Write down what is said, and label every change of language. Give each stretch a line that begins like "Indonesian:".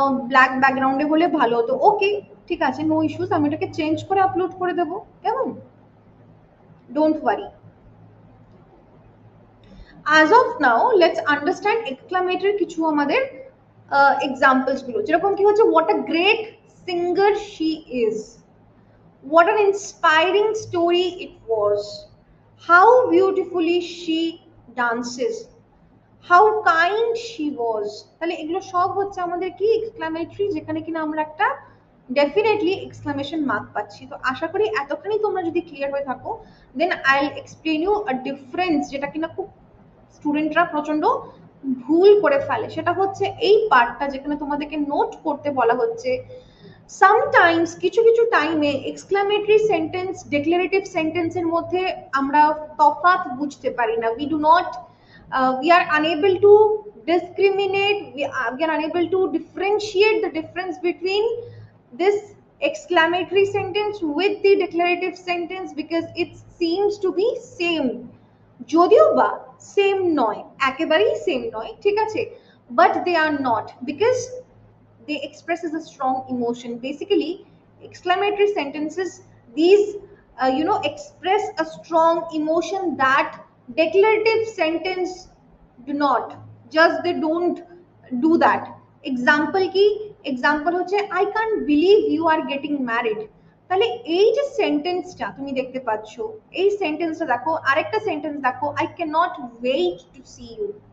Bangla: Black ব্যাকগ্রাউন্ডে হলে ভালো হতো, ওকে ঠিক আছে, নো ইস্যুস, আমি এটাকে চেঞ্জ করে আপলোড করে দেবো, কেমন?
English: Don't worry. as of now let's understand exclamatory
Bangla: কিছু আমাদের এক্সাম্পলস গুলো, যেরকম কি হচ্ছে
English: what a great singer she is, what an inspiring story it was, how beautifully she dances, how kind she was।
Bangla: তাহলে এগুলো সব হচ্ছে আমাদের কি এক্সক্লামেটরি, যেখানে কিনা আমরা একটা ডেফিনেটলি এক্সক্লামেশন মার্ক পাচ্ছি। তো আশা করি এতখানি তোমরা যদি ক্লিয়ার হয়ে থাকো,
English: then I will explain you a difference,
Bangla: যেটা কিনা খুব স্টুডেন্টরা প্রচন্ড ভুল করে ফেলে। সেটা হচ্ছে এই পার্টটা যেখানে তোমাদেরকে নোট করতে বলা হচ্ছে সামটাইমস কিছু কিছু টাইমে এক্সক্লামেটরি সেন্টেন্স ডিক্লারেটিভ সেন্টেন্সের মধ্যে আমরা তফাৎ বুঝতে পারি না।
English: we do not we are unable to discriminate, we are unable to differentiate the difference between this exclamatory sentence with the declarative sentence because it seems to be same,
Bangla: যদিও বা same নয়,
English: একেবারেই সেম নয়,
Bangla: ঠিক আছে,
English: But they are not because they expresses a strong emotion. Basically exclamatory sentences, these express a strong emotion that declarative sentence do not, just they don't do that. Example কি? Example হচ্ছে I can't believe you are getting married।
Bangla: তাহলে এই যে সেন্টেন্সটা তুমি দেখতে পাচ্ছ, এই সেন্টেন্সটা দেখো, আরেকটা সেন্টেন্স দেখো
English: I cannot wait to see you।